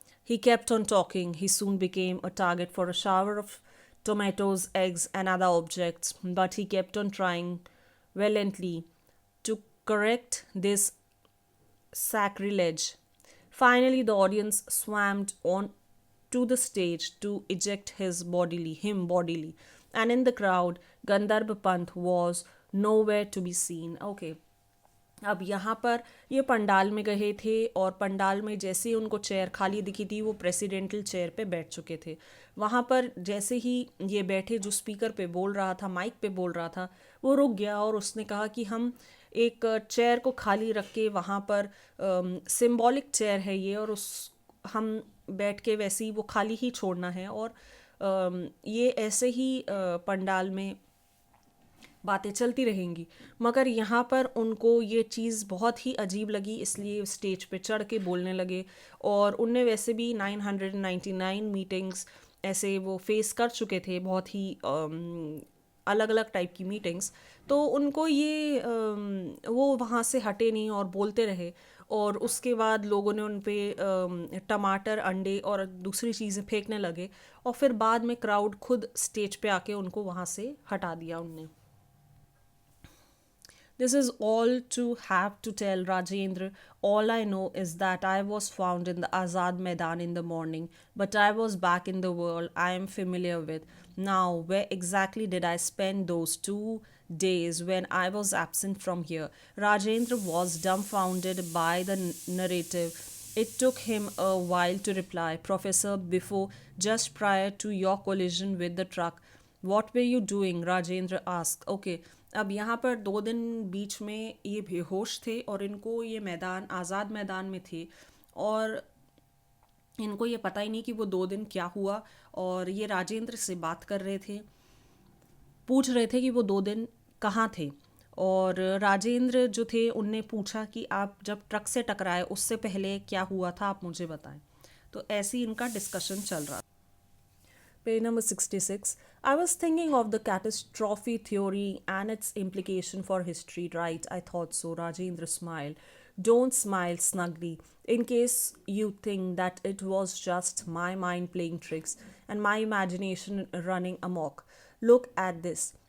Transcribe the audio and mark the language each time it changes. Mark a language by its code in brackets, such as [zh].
[en] He kept on talking. He soon became a target for a shower of tomatoes, eggs, and other objects, but he kept on trying valiantly to correct this sacrilege. Finally, the audience swarmed on to the stage to eject him bodily, and in the crowd, Gandharb Pant was nowhere to be seen. Okay. [hi] अब यहाँ पर ये पंडाल में गए थे और पंडाल में जैसे ही उनको चेयर खाली दिखी थी वो प्रेसिडेंटल चेयर पे बैठ चुके थे. वहाँ पर जैसे ही ये बैठे, जो स्पीकर पे बोल रहा था, माइक पे बोल रहा था, वो रुक गया और उसने कहा कि हम एक चेयर को खाली रख के वहाँ पर सिंबॉलिक चेयर है ये, और उस हम बैठ के वैसे ही वो खाली ही छोड़ना है, और ये ऐसे ही पंडाल में बातें चलती रहेंगी. मगर यहाँ पर उनको ये चीज़ बहुत ही अजीब लगी, इसलिए स्टेज पे चढ़ के बोलने लगे. और उनने वैसे भी 999 मीटिंग्स ऐसे वो फेस कर चुके थे, बहुत ही अलग अलग टाइप की मीटिंग्स. तो उनको ये वो वहाँ से हटे नहीं और बोलते रहे. और उसके बाद लोगों ने उन पे टमाटर, अंडे और दूसरी चीज़ें फेंकने लगे, और फिर बाद में क्राउड खुद स्टेज पे आके उनको वहाँ से हटा दिया उनने. [en] This is all to have to tell Rajendra. All I know is that I was found in the Azad Maidan in the morning, but I was back in the world I am familiar with. Now, where exactly did I spend those 2 days when I was absent from here? Rajendra was dumbfounded by the narrative. It took him a while to reply. Professor, before, just prior to your collision with the truck, what were you doing? Rajendra asked. [hi] Okay, अब यहाँ पर 2 दिन बीच में ये बेहोश थे और इनको ये मैदान, आज़ाद मैदान में थे, और इनको ये पता ही नहीं कि वो 2 दिन क्या हुआ. और ये राजेंद्र से बात कर रहे थे, पूछ रहे थे कि वो 2 दिन कहाँ थे. और राजेंद्र जो थे उनने पूछा कि आप जब ट्रक से टकराए उससे पहले क्या हुआ था, आप मुझे बताएं. तो ऐसे ही इनका डिस्कशन चल रहा. [en] Page number 66. I was thinking of the catastrophe theory and its implication for history, right? I thought so. Rajendra smiled. Don't smile snugly, in case you think that it was just my mind playing tricks and my imagination running amok. Look at this.